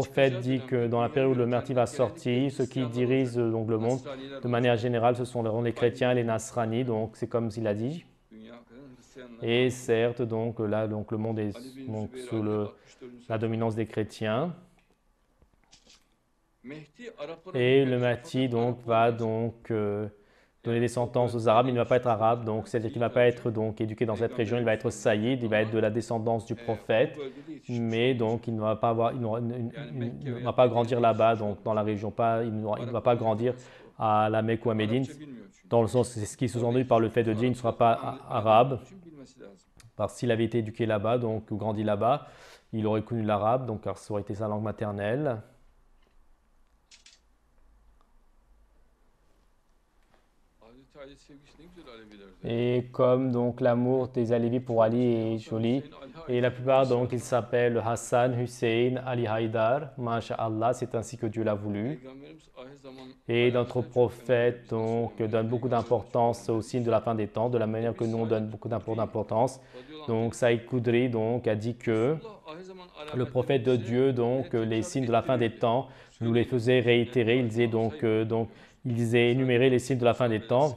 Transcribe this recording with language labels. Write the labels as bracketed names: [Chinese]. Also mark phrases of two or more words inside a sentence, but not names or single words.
[French] prophète [Turkish] çıkacağı [French] dit que [Turkish] dönemde [French] dans la période où le [Turkish] dünyayı [French] Messie va [Turkish] yöneten [French] sortir, [Turkish] genellikle [French] ceux qui [Turkish] Hristiyanlar [French] dirigent [Turkish] olacak. [French] donc le monde, [Turkish] Nasraniler [French] de manière [Turkish] olacak. [French] générale, ce sont les chrétiens et les Nasranis, donc c'est comme il a dit. [Turkish] Dünya hakikaten Hristiyanlara [French] Et [Turkish] ait. [French] certes, donc là, donc, le monde est [Turkish] Ali bin [French] donc, [Turkish] Zübeyir [French] sous [Turkish] Ali [French] la [Turkish] 64. [French] dominance des chrétiens. [Turkish] Mehdi Araplara [French] Et le [Turkish] hükmedecek. [French] Mahdi [Turkish] Fakat [French] donc [Turkish] Arap [French] va [Turkish] olmayacak. [French] donc donner [Turkish] Yani [French] des sentences aux Arabes. Il ne va pas être arabe, donc c'est-à-dire qu'il ne va pas être donc éduqué dans cette région. Il va être saïd, il va être de la descendance du [Turkish] O [French] prophète, [Turkish] bölgede yetişmiş [French] mais [Turkish] olmayacak. [French] donc il ne va pas avoir, il [Turkish] Mekke [French] ne [Turkish] veya [French] va pas [Turkish] Medine'de [French] grandir là-bas, [Turkish] yetişmiş [French] donc dans la [Turkish] olmayacak. [French] région, pas, il ne va [Turkish] Arap [French] pas [Turkish] olmayacak [French] grandir [Turkish] demesi bu. [French] à la Mecque ou à Médine, [Turkish] Arapça bilmiyor çünkü. [French] dans le sens, c'est ce qui est sous-entendu par le fait de dire il ne sera pas arabe, parce que s'il avait été éduqué là-bas, donc ou grandi là-bas, il aurait connu l'arabe, donc car ça aurait été sa langue maternelle. [Turkish] Hazreti Ali sevgisi ne güzel Alevilerde. [French] Et comme donc l'amour des Alevis pour Ali est joli, et la plupart donc ils s'appellent Hassan, Hussein, Ali Haïdar, Masha'Allah, c'est ainsi que Dieu l'a voulu. [Turkish] Peygamberimiz ahir zaman [French] Et notre [Turkish] alemimizden çok [French] prophète [Turkish] önemli, [French] donc [Turkish] bizden [French] donne [Turkish] söylemeli, [French] beaucoup [Turkish] peygamberimiz [French] d'importance [Turkish] çok [French] aux signes de la fin des temps, de la manière que nous on donne beaucoup d'importance. Donc Saïd Koudri donc a dit que le prophète de Dieu donc les signes de la fin des temps nous les faisait réitérer. Il disait donc il disait énumérer les signes de la fin des temps.